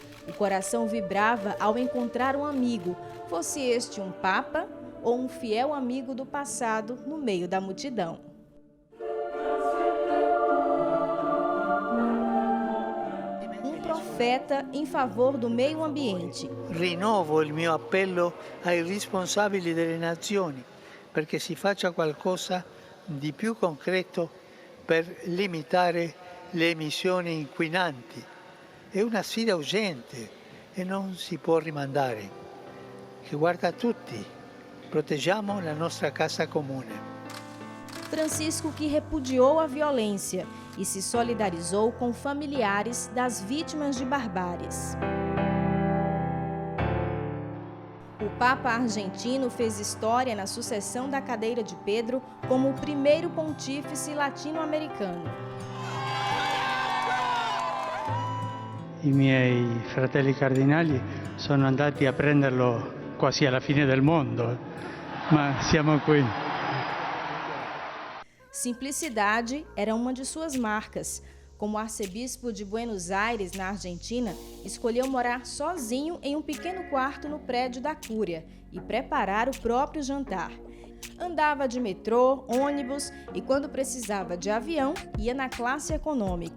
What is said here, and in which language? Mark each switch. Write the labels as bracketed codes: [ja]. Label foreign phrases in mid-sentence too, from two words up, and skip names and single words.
[pt] O coração vibrava ao encontrar um amigo, fosse este um papa ou um fiel amigo do passado no meio da multidão. Profeta em favor do meio ambiente. [it] Rinnovo il mio appello ai responsabili delle nazioni perché si faccia qualcosa di più concreto per limitare le emissioni inquinanti. È una sfida urgente e non si può rimandare. Che guarda a tutti, proteggiamo la nostra casa comune. [pt] Francisco, que repudiou a violência e se solidarizou com familiares das vítimas de barbáries. O Papa argentino fez história na sucessão da cadeira de Pedro como o primeiro pontífice latino-americano. [it] I miei fratelli cardinali sono andati a prenderlo quasi alla fine del mondo, ma siamo qui. [pt] Simplicidade era uma de suas marcas. Como arcebispo de Buenos Aires, na Argentina, escolheu morar sozinho em um pequeno quarto no prédio da Cúria e preparar o próprio jantar. Andava de metrô, ônibus e, quando precisava de avião, ia na classe econômica.